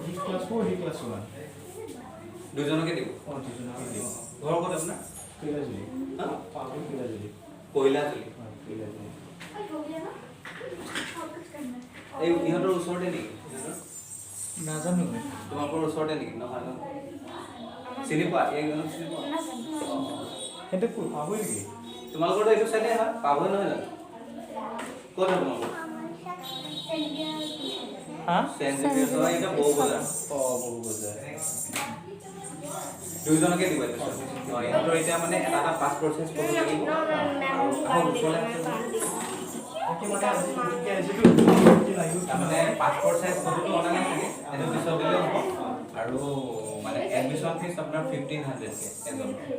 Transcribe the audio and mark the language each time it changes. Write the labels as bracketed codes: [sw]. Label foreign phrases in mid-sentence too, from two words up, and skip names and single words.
[as] ক্লাস 4 হি ক্লাস 1 দুজনকে দিব দুজনকে দিব [bn] ঘর কত আপনার কৈলাজুলি হ্যাঁ পাগল কৈলাজুলি কৈলাজুলি কৈলাজুলি [as] এই ইহঁতৰ ওচৰতে নেকি নাজানো তোমালোকৰ ওচৰতে নেকি নহয় ন চিনি পোৱা এইজনক চিনি পোৱা হেঁতে পাবই নেকি তোমালোকৰ এইটো চাইডে হয় পাবই নহয় জানো ক'ত তোমালোকৰ [bn] হ্যাঁ [as] সেন্টার হয় এটা বহু বজাৰ বহু বজাৰ দুইজনকে দিব এইটো ইহঁতৰ এতিয়া মানে এটা এটা পাছ প্ৰচেছ কৰিব লাগিব আৰু ওচৰলে মানে পাছপোর্ট সাইজ ফটোটো অনলাইন থাকে এটো পিছত দিলে হ'ব আৰু মানে এডমিশন ফিস আপোনাৰ 1500 কে এজন